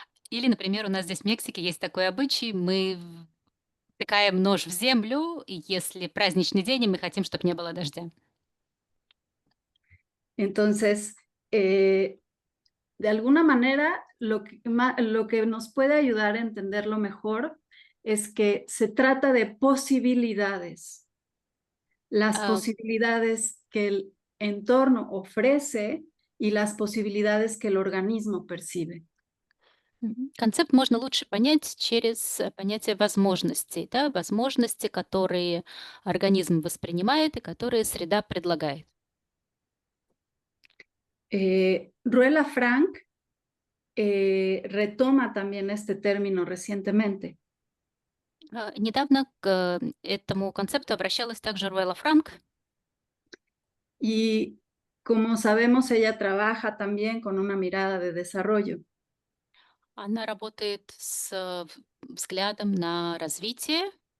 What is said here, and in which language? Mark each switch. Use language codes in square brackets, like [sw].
[ru] Или, например, у нас здесь в Мексике есть такой обычай, мы втыкаем нож в землю, и если праздничный день, и мы хотим, чтобы не было дождя. [es] Entonces, eh, de alguna manera, lo que nos puede ayudar a entenderlo mejor es que se trata de posibilidades, las А, posibilidades que el entorno ofrece y las posibilidades que el organismo percibe. [ru] Концепт можно лучше понять через понятие возможностей, да, возможности, которые организм воспринимает и которые среда предлагает. [es] Ruela Frank retoma también este término recientemente [ru] Недавно к этому концепту обращалась также Руэлла Франк. [es] y como sabemos, ella trabaja también con una mirada de desarrollo. [ru] Она работает с взглядом на развитие.